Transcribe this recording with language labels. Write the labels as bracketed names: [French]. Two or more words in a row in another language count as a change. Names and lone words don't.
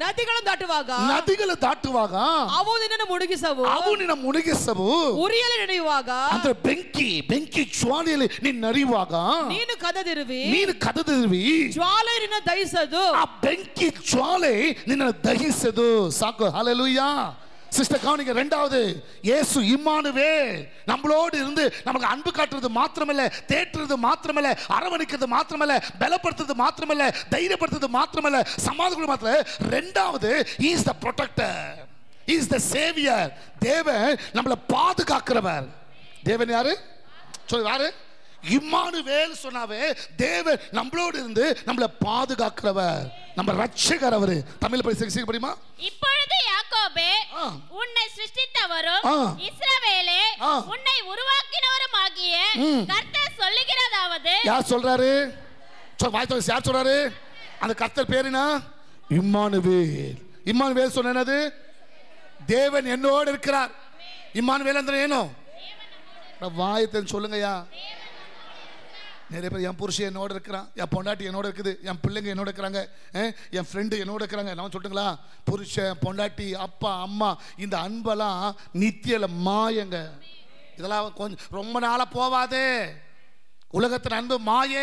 [Kannada] ನದಿಗಳು ದಾಟುವಾಗ ಅವು ನಿನ್ನನ್ನು ಮುಳುಗಿಸವು, ಉರಿಯಲ್ಲಿ ನಡೆಯುವಾಗ ಅಂದ್ರೆ ಬೆಂಕಿ ಜ್ವಾಲೆಯಲ್ಲಿ ನೀನು ನಡೆಯುವಾಗ ನೀನು ಕದದಿರುವಿ, ಜ್ವಾಲೆ ನಿನ್ನ ದಹಿಸದು, ಆ ಬೆಂಕಿ ಜ್ವಾಲೆ ನಿನ್ನ ದಹಿಸದು. ಸಾಕು. [Tamil] ஹல்லேலூயா. சிஸ்டர் கவனிங்க. ரெண்டாவது, இயேசு இம்மானுவேல் நம்மளோடு இருந்து நமக்கு அன்பு காட்டுறது மாத்திரமல்ல, தேற்றுறது மாத்திரமல்ல, அரவணைக்கிறது மாத்திரமல்ல, பலப்படுத்துறது மாத்திரமல்ல, தைரியப்படுத்துறது மாத்திரமல்ல, சமாதானம் மாத்திரமல்ல. ரெண்டாவது, [English] he is the protector, he is the savior. [Tamil] தேவன் நம்மளை பாதுகாக்கிறவர். தேவன் யாரு சொல்லு? யாரு? இம்மானுவேல் சொன்னாவே தேவன் நம்மளோடு இருந்து நம்மளை பாதுகாக்கிறவர், நம்ம ரட்சகர் அவரு. தமிழ் படிச்சு படிமா. இப்பொழுது யாக்கோபே உன்னை சிருஷ்டித்தவரும் இஸ்ரவேலே உன்னை உருவாக்கினவரும் ஆகிய கர்த்தர் சொல்லுகிறதாவது. யார் சொல்றாரு? யார் சொல்றாரு? அந்த கர்த்தர் பேர் என்ன? இம்மானுவேல். இம்மானுவேல் சொன்னது தேவன் என்னோடு இருக்கிறார். [Kannada] இம்மானுவேல் ಅಂದ್ರೆ ಏನು? [Tamil] வாயத்தை சொல்லுங்கய்யா. நிறைய பேர் என் புருஷன் என்னோட இருக்கிறான், என் பொண்டாட்டி என்னோட இருக்குது, என் பிள்ளைங்க என்னோட இருக்கிறாங்க, என் ஃப்ரெண்டு என்னோட இருக்கிறாங்க. நான் சொல்லிட்டுங்களா, புருஷன் பொண்டாட்டி அப்பா அம்மா இந்த அன்பெல்லாம் நித்தியல மாயங்க. இதெல்லாம் கொஞ்சம் ரொம்ப நாளாக போவாதே. உலகத்தின் அன்பு மாயே.